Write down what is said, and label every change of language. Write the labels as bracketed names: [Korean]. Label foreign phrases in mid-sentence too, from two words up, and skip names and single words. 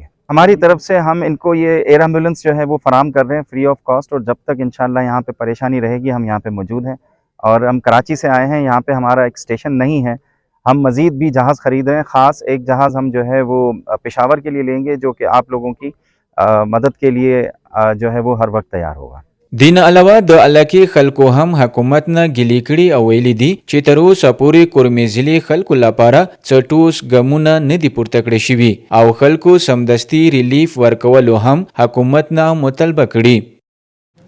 [Urdu] ہماری طرف سے ہم ان کو یہ [English] air ambulance [Urdu] جو ہے وہ فراہم کر رہے ہیں [English] free of cost [Urdu] اور جب تک انشاءاللہ یہاں پہ پریشانی رہے گی ہم یہاں پہ موجود ہیں. اور ہم کراچی سے آئے ہیں، یہاں پہ ہمارا ایک اسٹیشن نہیں ہے، ہم مزید بھی جہاز خرید رہے ہیں. خاص ایک جہاز ہم جو ہے وہ پشاور کے لیے لیں گے جو کہ آپ لوگوں کی مدد کے لیے جو ہے وہ ہر وقت تیار ہوگا. [Pashto] دین علاوه د علاقې خلکو هم حکومت نه ګیلې کړي او ویلي دي چې تر اوسه پورې کورمي ضلع خلکو لپاره څه ټوس ګامونه نه دي پورته کړي شوي او خلکو سمدستي ریلیف ورکولو هم حکومت نه مطالبه کړي.